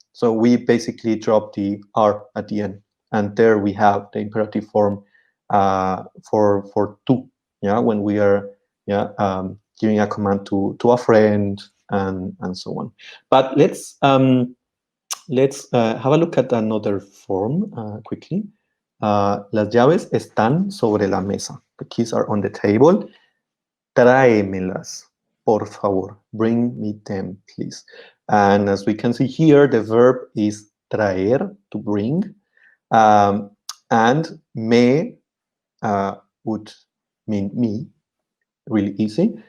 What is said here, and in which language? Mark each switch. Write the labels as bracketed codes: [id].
[en] So we basically drop the R at the end, and there we have the imperative form for tú. Yeah, when we are giving a command to a friend and so on. But let's have a look at another form quickly. [es] Las llaves están sobre la mesa. [en] The keys are on the table. [es] Tráemelas, por favor. [en] Bring me them, please. And as we can see here, the verb is traer, to bring. And me would mean me, really easy.